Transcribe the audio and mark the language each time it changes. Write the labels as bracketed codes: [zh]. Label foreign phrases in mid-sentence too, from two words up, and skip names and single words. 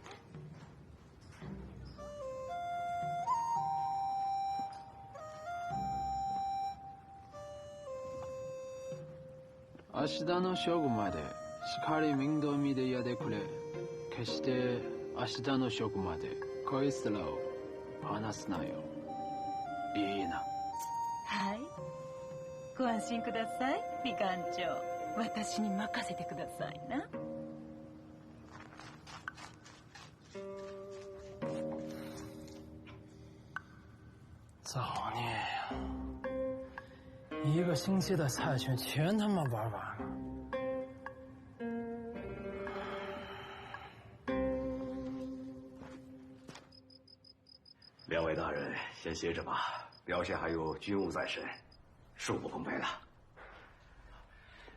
[ja] 明日の正午までしっかり面倒見てやでくれ。決して明日の正午までこいつらを離すなよ。いいな。はい。ご安心ください、美館長。私に任せてくださいな。 [zh] 造孽呀！一个星期的菜券全他妈玩完了。两位大人先歇着吧，表现还有军务在身，恕不奉陪了。